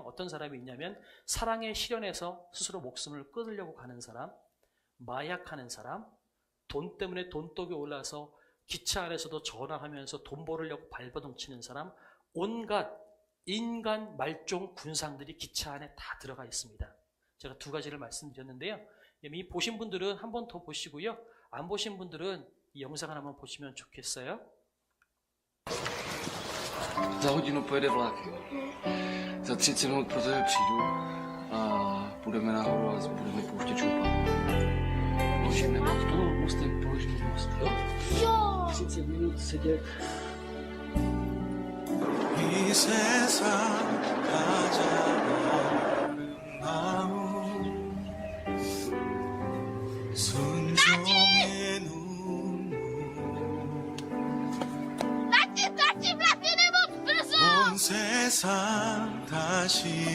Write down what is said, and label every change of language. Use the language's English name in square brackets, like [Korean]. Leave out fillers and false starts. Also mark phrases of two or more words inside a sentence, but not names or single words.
[Korean] 어떤 사람이 있냐면 사랑에 실현해서 스스로 목숨을 끊으려고 가는 사람, 마약하는 사람, 돈 때문에 돈독이 올라서 기차 안에서도 전화하면서 돈 벌으려고 발버둥 치는 사람, 온갖 인간 말종 군상들이 기차 안에 다 들어가 있습니다. 제가 두 가지를 말씀드렸는데요. 이미 보신 분들은 한 번 더 보시고요. 안 보신 분들은 이 영상을 한번 보시면 좋겠어요. [Czech] Za hodinu pojede vlak. Za 30 minut pro tebe přijdu a půjdeme nahoru a budeme pouštět šupa. Položíme pod to, mostem položíme most, jo? Jo! 30 minut sedět. [Korean] 이 세상 가장 마음 순종의 눈물 온 세상 다시